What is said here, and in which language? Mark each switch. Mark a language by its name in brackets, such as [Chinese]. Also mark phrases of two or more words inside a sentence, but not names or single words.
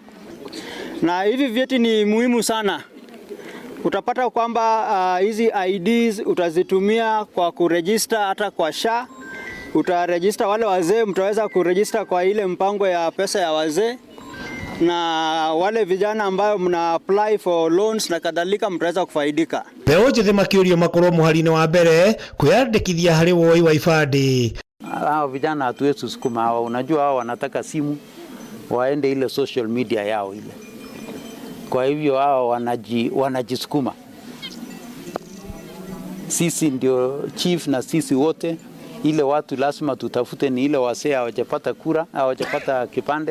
[Swahili] Na hivi vyeti ni muhimu sana. Utapata kwamba hizi IDs utazitumia kwa kuregister hata kwa SHA. Utaregister wale wazee, mtaweza kuregister kwa ile mpango ya pesa ya wazee, na wale vijana ambao mna [English] apply for loans [Swahili] na kadhalika mtaweza kufaidika. [Kikuyu] Beo njithe makiurio makorwo muhari-ini wa mbere kwiyandikithia hari woi wa ibandi. [Swahili] Hao vijana hatuwezi kusukuma hao, unajua hao wanataka simu waende ile [English] social media [Swahili] yao ile. Kwa hivyo hao wanajisukuma. Sisi ndio chief na sisi wote ile watu lazima tutafute ni ile wasee hawajapata kura, hawajapata kipande.